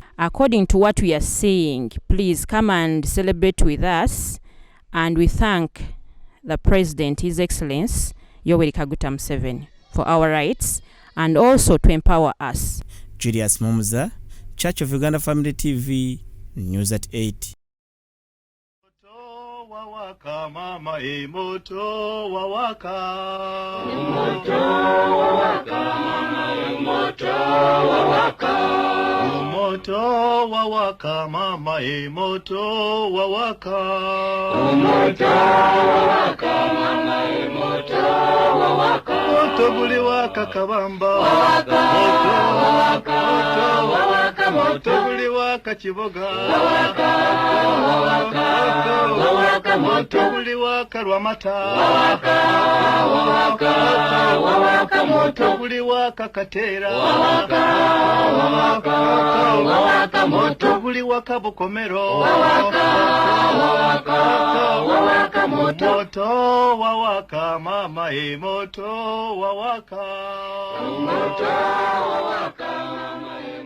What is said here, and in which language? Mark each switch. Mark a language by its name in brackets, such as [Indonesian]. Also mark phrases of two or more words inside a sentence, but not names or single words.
[English] According to what we are seeing, please come and celebrate with us, and we thank the President, His Excellency Yoweri Kaguta Museveni, for our rights and also to empower us. Julius Mumza, Church of Uganda Family TV, News at 8. [Swahili] Wawaka mama moto wawaka. Moto wawaka mama moto wawaka. Moto wawaka mama moto wawaka. Moto wawaka mama moto wawaka. Moto guli waka kabamba. Wawaka wawaka wawaka moto guli waka kiboga. Wawaka wawaka wawaka moto guli waka lwamata. Wawaka wawaka wawaka moto guli waka katera. Wawaka wawaka wawaka moto guli waka bukomero. Wawaka wawaka wawaka moto wawaka mama moto wawaka. Moto wawaka mama